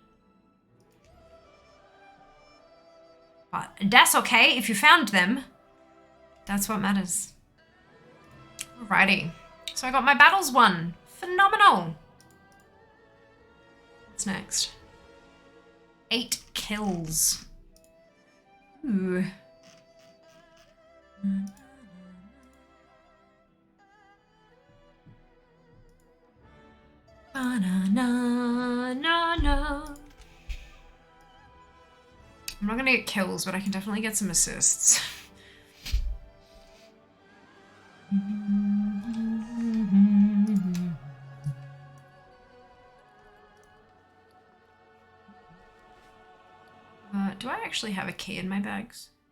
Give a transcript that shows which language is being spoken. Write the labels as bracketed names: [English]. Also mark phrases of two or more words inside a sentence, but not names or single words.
[English] But that's okay. If you found them, that's what matters. Alrighty. So I got my battles won. Phenomenal. What's next? 8 kills. Ooh. Ba-na-na-na-na. I'm not gonna get kills, but I can definitely get some assists. Do I actually have a key in my bags?